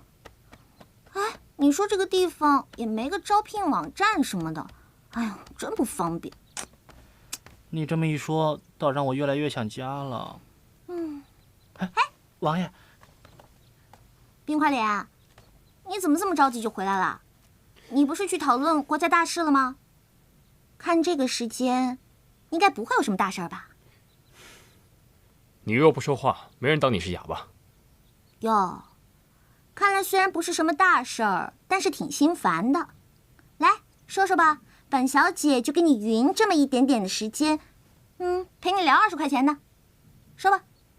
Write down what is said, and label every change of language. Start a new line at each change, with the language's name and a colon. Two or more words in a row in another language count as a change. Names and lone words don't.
Chinese: 哎，你說這個地方也沒個招聘網站什麼的，哎呀，真不方便。你這麼一說，倒讓我越來越想家了。哎，王爺，冰塊臉，你怎麼這麼着急就回來了？你不是去討論國家大事了嗎？看這個時間，應該不會有什麼大事吧？你若不說話，沒人當你是啞巴。喲，看來雖然不是什麼大事兒，但是挺心煩的。來說說吧，本小姐就給你勻這麼一點點的時間，陪你聊20塊錢的，說吧。